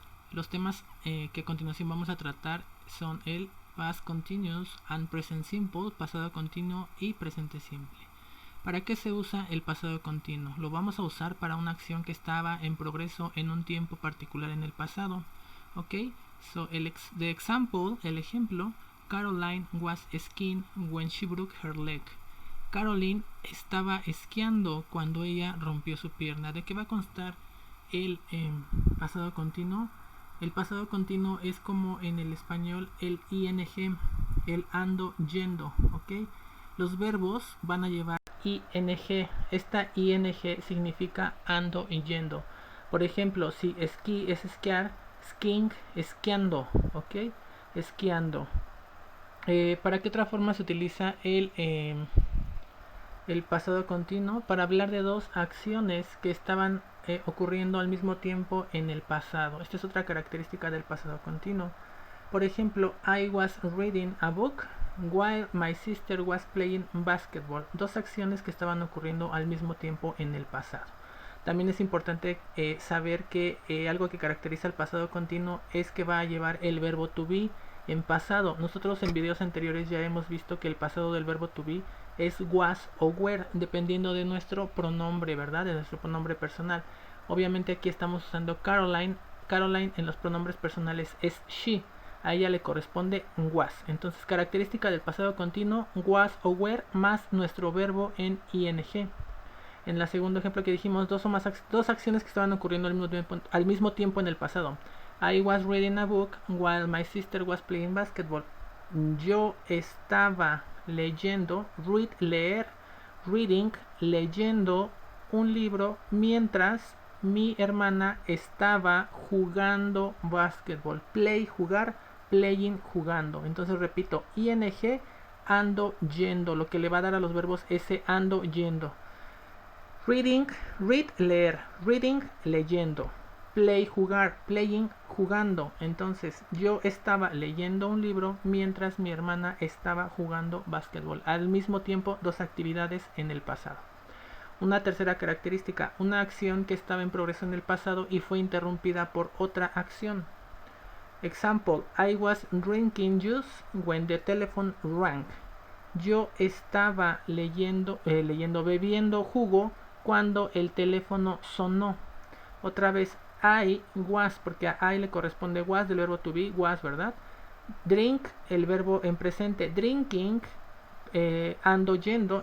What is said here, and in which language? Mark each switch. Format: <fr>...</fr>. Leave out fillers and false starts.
<es>Los temas que a continuación vamos a tratar son el</es> <en>past continuous and present simple,</en> <es>pasado continuo y presente simple. ¿Para qué se usa el pasado continuo? Lo vamos a usar para una acción que estaba en progreso en un tiempo particular en el pasado. ¿Ok?</es> <en>So, the example,</en> <es>el ejemplo,</es> <en>Caroline was skiing when she broke her leg.</en> <es>Caroline estaba esquiando cuando ella rompió su pierna. ¿De qué va a constar el pasado continuo? El pasado continuo es como en el español el ing, el ando, yendo, ¿ok? Los verbos van a llevar ing. Esta ing significa ando y yendo. Por ejemplo, si esquí es esquiar, skiing, esquiando, ¿ok? Esquiando. ¿Para qué otra forma se utiliza el pasado continuo? Para hablar de dos acciones que estaban ocurriendo al mismo tiempo en el pasado. Esta es otra característica del pasado continuo. Por ejemplo,</es> <en>I was reading a book while my sister was playing basketball.</en> <es>Dos acciones que estaban ocurriendo al mismo tiempo en el pasado. También es importante saber que algo que caracteriza el pasado continuo es que va a llevar el verbo to be en pasado. Nosotros en videos anteriores ya hemos visto que el pasado del verbo to be es was o were, dependiendo de nuestro pronombre, ¿verdad? De nuestro pronombre personal. Obviamente aquí estamos usando Caroline. Caroline en los pronombres personales es she. A ella le corresponde was. Entonces, característica del pasado continuo, was o were más nuestro verbo en ing. En el segundo ejemplo que dijimos, dos acciones que estaban ocurriendo al mismo tiempo en el pasado.</es> <en>I was reading a book while my sister was playing basketball.</en> <es>Yo estaba leyendo, read, leer, reading, leyendo un libro mientras mi hermana estaba jugando basketball. Play, jugar, playing, jugando. Entonces repito, ing, ando, yendo. Lo que le va a dar a los verbos ese ando, yendo. Reading, read, leer. Reading, leyendo. Play, jugar. Playing, jugando. Entonces, yo estaba leyendo un libro mientras mi hermana estaba jugando básquetbol. Al mismo tiempo, dos actividades en el pasado. Una tercera característica, una acción que estaba en progreso en el pasado y fue interrumpida por otra acción.</es> <en>Example, I was drinking juice when the telephone rang.</en> <es>Yo estaba bebiendo jugo cuando el teléfono sonó. Otra vez, I was, porque a I le corresponde was del verbo to be, was, ¿verdad? Drink, el verbo en presente, drinking, ando yendo.</es>